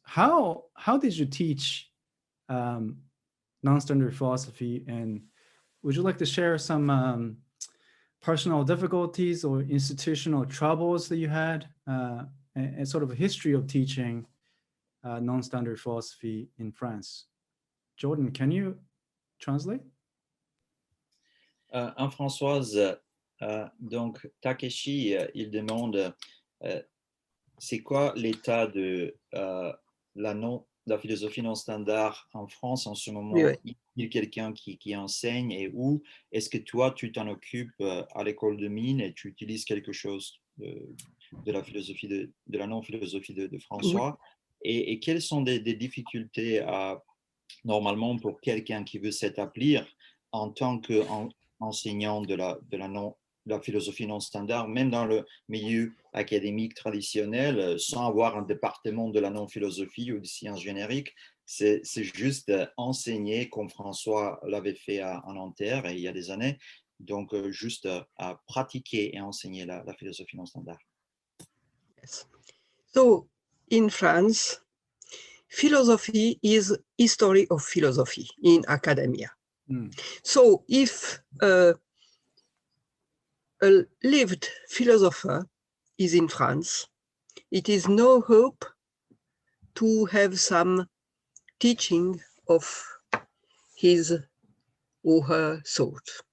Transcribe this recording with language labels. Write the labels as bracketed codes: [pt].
[en] How did you teach non-standard philosophy, and would you like to share some personal difficulties or institutional troubles that you had, and sort of a history of teaching non-standard philosophy in France? Jordan, can you translate? [fr] Françoise, donc Takeshi, il demande c'est quoi l'état de la philosophie non standard en France en ce moment? Oui. Y a quelqu'un qui enseigne, et où est-ce que toi tu t'en occupes à l'école de mine et tu utilises quelque chose de la philosophie de la non-philosophie de François? Oui. Et quelles sont des difficultés normalement pour quelqu'un qui veut s'établir en tant qu'enseignant de la philosophie non standard, même dans le milieu académique traditionnel, sans avoir un département de la non-philosophie ou des sciences génériques? C'est juste enseigner comme François l'avait fait à Nanterre il y a des années, donc juste à pratiquer et enseigner la philosophie non standard. [en] Yes. So in France, philosophy is history of philosophy in academia. So if a lived philosopher is in France, it is no hope to have some teaching of his or her thought.